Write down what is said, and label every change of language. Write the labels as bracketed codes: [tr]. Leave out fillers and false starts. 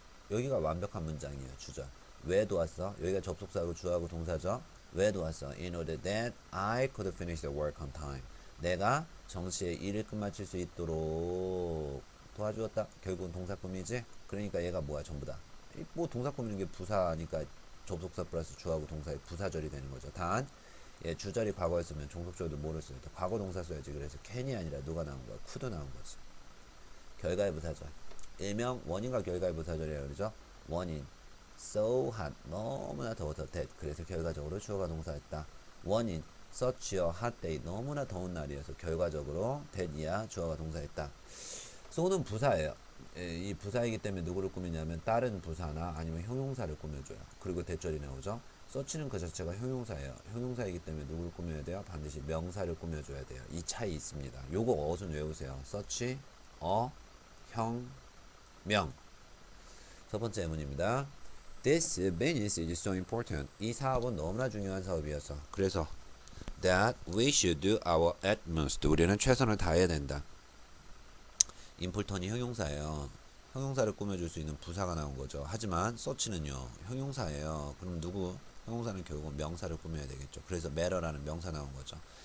[ko] 여기가 완벽한 문장이에요. 주절. 왜 도왔어? 여기가 접속사하고 주어하고 동사죠. 왜 도왔어? [en] In order that I could finish the work on time. [ko] 내가 정시에 일을 끝마칠 수 있도록 도와주었다. 결국은 동사 꾸미지? 그러니까 얘가 뭐야? 전부 다. 뭐 동사 꾸미는 게 부사니까 접속사 플러스 주어하고 동사의 부사절이 되는 거죠. 단 예, 주절이 과거였으면 종속절도 뭐를 써야 돼? 과거 동사 써야지. 그래서 can이 아니라 누가 나온 거야? could 나온 거지. 결과의 부사절. 일명 원인과 결과의 부사절이라고 그러죠. 원인 [en] so hot [ko] 너무나 더워서 that 그래서 결과적으로 주어가 동사했다. 원인 [en] such a hot day [ko] 너무나 더운 날이어서 결과적으로 that이야 주어가 동사했다. so는 부사예요. 이 부사이기 때문에 누구를 꾸미냐면 다른 부사나 아니면 형용사를 꾸며줘요. 그리고 대절이 나오죠. such는 그 자체가 형용사예요. 형용사이기 때문에 누구를 꾸며야 돼요? 반드시 명사를 꾸며줘야 돼요. 이 차이 있습니다. 요거 어순 외우세요. such, 형, 명. 첫 번째 예문입니다. [en] This business is so important. [ko] 이 사업은 너무나 중요한 사업이어서 그래서 [en] that we should do our utmost. [ko] 우리는 최선을 다해야 된다. 임폴턴이 형용사예요. 형용사를 꾸며줄 수 있는 부사가 나온 거죠. 하지만 such는요 형용사예요. 그럼 누구? 형용사는 결국 명사를 꾸며야 되겠죠. 그래서 matter라는 명사 나온 거죠.